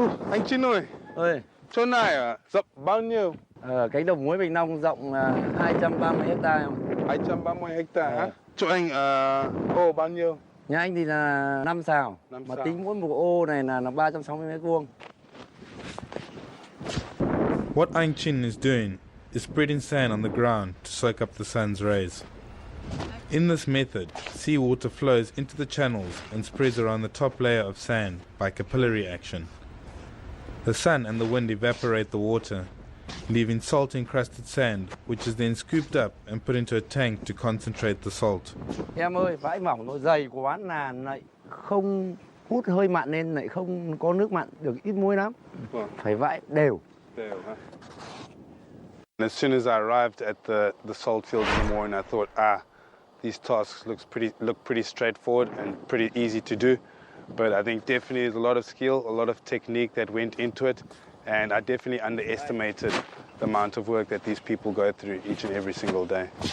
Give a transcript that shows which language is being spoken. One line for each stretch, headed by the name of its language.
Vietnamese: Anh Chin ơi, chỗ này rộng bao nhiêu? Cánh đồng muối Bình Long rộng 230 hectare không? 230 hectare hả? Chỗ anh ô bao nhiêu? Nhà anh thì là 5 sào, 5 mà sào. tính mỗi một ô này là 360 mét vuông.
English: What Anh Chin is doing is spreading sand on the ground to soak up the sun's rays. In this method, seawater flows into the channels and spreads around the top layer of sand by capillary action. The sun and the wind evaporate the water, leaving salt-encrusted sand, which is then scooped up and put into a tank to concentrate the salt.
Vietnamese: Em ơi, vãi mỏng nó dày quá là lại không hút hơi mặn nên lại không có nước mặn, được ít muối lắm. Phải vãi đều.
English: As soon as I arrived at the salt field in the morning, I thought, these tasks look pretty straightforward and pretty easy to do. But I think definitely there's a lot of skill, a lot of technique that went into it, and I definitely underestimated the amount of work that these people go through each and every single day.